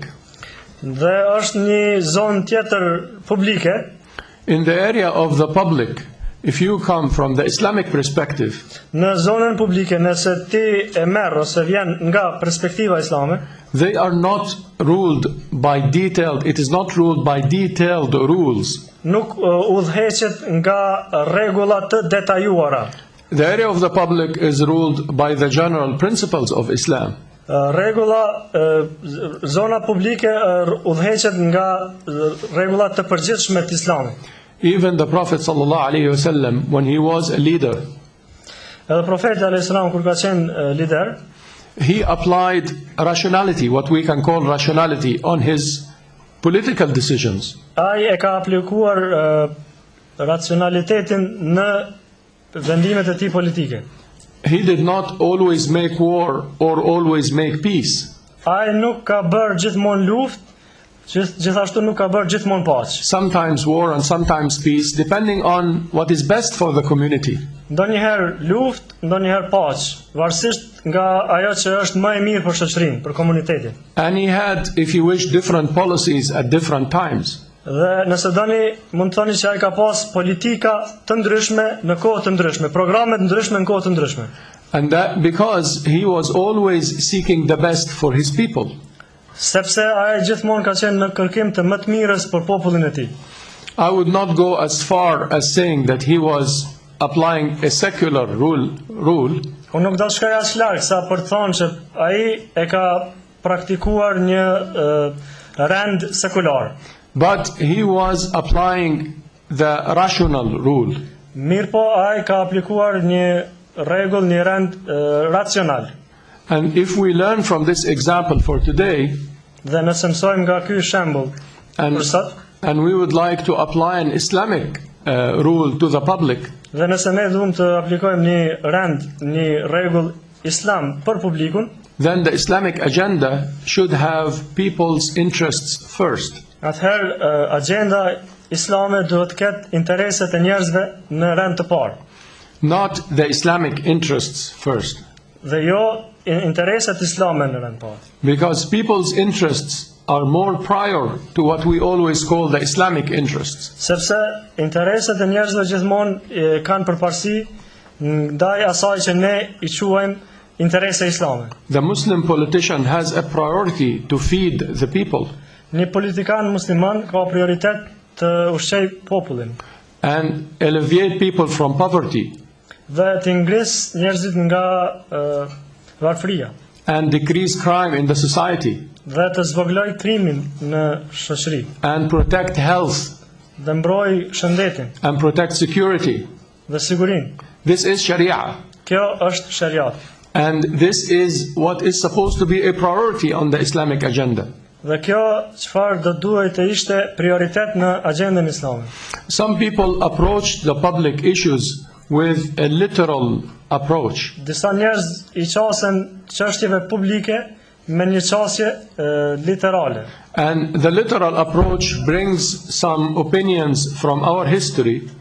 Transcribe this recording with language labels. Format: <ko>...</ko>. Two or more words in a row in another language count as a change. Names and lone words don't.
<sq>Dhe është një zonë tjetër publike.</sq> <en>In the area of the public, if you come from the Islamic perspective,</en> <sq>në zonën publike, nëse ti e merr ose vjen nga perspektiva islame,</sq> <en>they are not ruled by detailed, it is not ruled by detailed rules.</en> <sq>Nuk udhëheqet nga rregulla të detajuara.</sq> <en>The area of the public is ruled by the general principles of Islam.</en> <sq>Zona publike udhëheqet nga rregullat të përgjithshme të Islamit.</sq> <en>Even the Prophet</en> <ar>صلى الله عليه وسلم,</ar> <en>when he was a leader,</en> <sq>edhe profeti</sq> <ar>عليه السلام</ar> <sq>kur ka qenë lider,</sq> <en>he applied rationality, what we can call rationality, on his political decisions.</en> <sq>Ai e ka aplikuar racionalitetin në vendimet e tij politike.</sq> <en>He did not always make war or always make peace.</en> <sq>Ai nuk ka bërë gjithmonë luftë, gjithashtu nuk ka bërë gjithmonë paqë.</sq> <en>Sometimes war and sometimes peace, depending on what is best for the community.</en> <sq>Ndonjëherë luftë, ndonjëherë paqë, varësisht nga ajo që është më e mirë për shoqërinë, për komunitetin.</sq> <en>And he had, if you wish, different policies at different times.</en> <sq>Dhe nëse doni, mund të thoni që ai ka pas politika të ndryshme në kohë të ndryshme, programe të ndryshme në kohë të ndryshme.</sq> <en>And that because he was always seeking the best for his people.</en> <sq>Sepse ai gjithmonë ka qenë në kërkim të më të mirës për popullin e tij.</sq> <en>I would not go as far as saying that he was applying a secular rule.</en> <sq>Unë nuk do të shkoj as larg sa për të thënë që ai e ka praktikuar një rend sekular.</sq> <en>But he was applying the rational rule.</en> <sq>Mirë po ai ka aplikuar një rregull, një rend racional.</sq> <en>And if we learn from this example for today,</en> <sq>dhe nëse mësojmë nga ky shembull për sot,</sq> <en>and we would like to apply an Islamic rule to the public,</en> <sq>dhe nëse ne duam të aplikojmë një rend, një rregull islam për publikun,</sq> <en>then the Islamic agenda should have people's interests first.</en> <sq>Atëherë agenda islame duhet të ketë intereset e njerëzve në rend të parë.</sq> <en>Not the Islamic interests first.</en> <sq>Dhe jo intereset islame në rend të parë.</sq> <en>Because people's interests are more prior to what we always call the Islamic interests.</en> <sq>Sepse intereset e njerëzve gjithmonë kanë përparësi ndaj asaj që ne i quajmë interese islame.</sq> <en>The Muslim politician has a priority to feed the people.</en> <sq>një politikan musliman ka prioritet të ushqej popullin</sq> <en>and alleviate people from poverty</en> <sq>dhe të ngris njerëzit nga varfëria</sq> <en>and decrease crime in the society</en> <sq>dhe të zvogloj krimin në shoqëri</sq> <en>and protect health</en> <sq>dhe mbroj shëndetin</sq> <en>and protect security.</en> <sq>dhe sigurinë.</sq> <en>This is Sharia.</en> <sq>Kjo është shariat.</sq> <en>And this is what is supposed to be a priority on the Islamic agenda.</en> <sq>Dhe kjo çfarë do duhet të ishte prioritet në agjendën islame.</sq> <en>Some people approach the public issues with a literal approach.</en> <sq>Disa njerëz i qasen çështjeve publike me një qasje literale.</sq> <en>And the literal approach brings some opinions from our history</en>